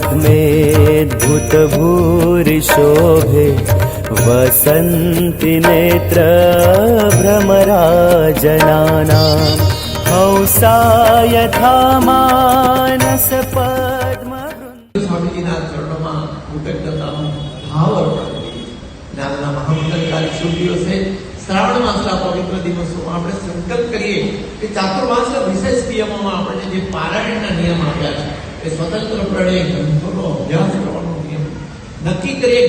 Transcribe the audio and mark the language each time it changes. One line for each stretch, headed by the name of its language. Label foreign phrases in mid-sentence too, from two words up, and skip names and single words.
Sanskrit: पद्मेऽद्भुतभूरिशोभे वसन्ति नेत्र भ्रमराजनानां हंसा यथा मानस पद्मवृन्द
Gujarati: स्वामीजीના ચરણોમાં કૃતજ્ઞતાનો ભાવ અર્પણ કરીએ. જ્ઞાનના મહામંગલકારી શુભ દિવસે શ્રાવણ માસના પવિત્ર દિવસોમાં આપણે સંકલ્પ કરીએ કે ચાતુર્માસના વિશેષ નિયમોમાં આપણને જે પારાયણના નિયમ આપ્યા છે એ સ્વતંત્રપણે ગ્રંથોનો અભ્યાસ કરવાનો નિયમ નક્કી કરીએ.